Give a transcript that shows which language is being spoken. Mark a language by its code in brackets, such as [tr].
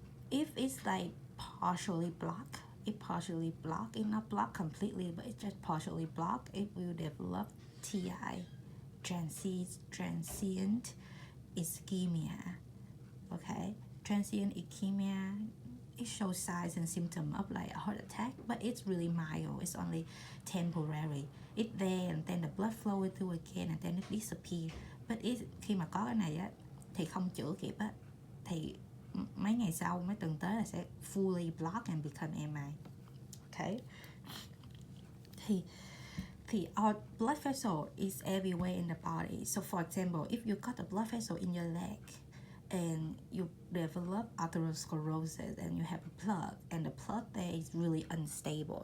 [en] If it's like partially blocked, it not blocked completely, but it's just partially blocked, it will develop TI, transient ischemia. Okay, transient ischemia, it shows signs and symptoms of like a heart attack, but it's really mild. It's only temporary. It's there and then the blood flow through again and then it disappear. [vi] But khi mà có cái này á thì không chữa kịp á, thì mấy ngày sau, mấy tuần tới là sẽ [en] fully block and become MI. Okay, [vi] thì [en] our blood vessel is everywhere in the body. So for example, if you got a blood vessel in your leg and you develop atherosclerosis and you have a plug, and the plug there is really unstable.